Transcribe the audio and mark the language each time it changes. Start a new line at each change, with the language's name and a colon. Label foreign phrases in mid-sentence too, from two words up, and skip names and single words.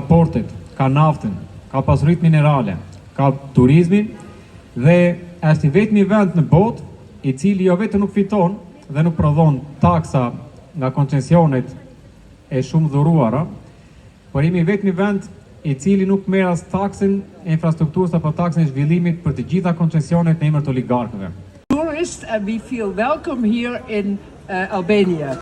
Albanian: portet, ka naftën, ka pasuritë minerale, ka turizmin dhe është I vetmi vend në botë I cili jo vetëm nuk fiton dhe nuk prodhon taksa nga koncesionet e shumë dhuruara, por jemi vetmi vend I cili nuk merr as taksën e infrastrukturës apo taksën e zhvillimit për të gjitha koncesionet në emër të oligarkëve.
English: Tourists and we feel welcome here in Albania.